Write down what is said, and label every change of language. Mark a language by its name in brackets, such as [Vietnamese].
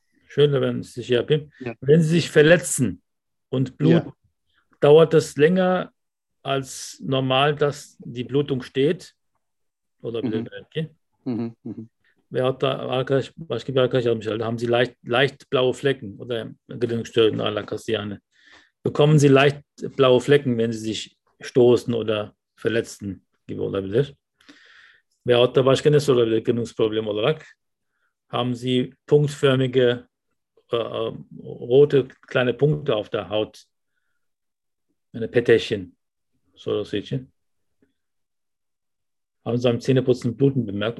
[German] Schön, wenn ich sich [Turkish] yapayım. [German] ja. Wenn Sie sich verletzen und Ja. bluten, dauert das länger als normal, dass die Blutung steht. [Turkish] Olabilir belki. Veyahut da başka bir arkadaş yazmış herhalde. [German] Haben Sie leicht blaue Flecken oder Gelenkstörungen [Turkish] alakası yani. [German] Bekommen Sie leicht blaue Flecken, wenn Sie sich stoßen oder verletzen [Turkish] gibi olabilir. Veyahut da başka ne sorabilir Gelenksproblem olarak? [German] Haben Sie punktförmige rote kleine Punkte auf der Haut? Eine Pettäschchen [Turkish] sorusu için. [German] Haben Sie am Zähneputzen Bluten bemerkt?